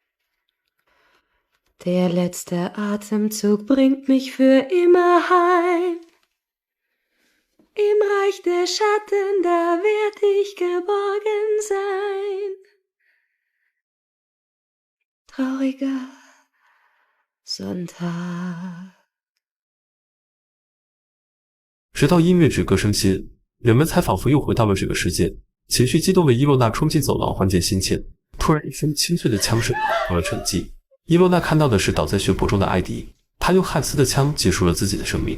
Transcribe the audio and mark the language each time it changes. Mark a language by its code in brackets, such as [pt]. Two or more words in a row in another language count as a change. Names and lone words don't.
[de] Der letzte Atemzug bringt mich für immer heim. Im Reich der Schatten, da werd ich geborgen sein. Trauriger Sonntag。 [zh] 直到音乐止歌声歇，人们才仿佛又回到了这个世界。情绪激动的伊洛娜冲进走廊缓解心情，突然一声清脆的枪声打破了沉寂。伊洛娜看到的是倒在血泊中的艾迪，他用汉斯的枪结束了自己的生命。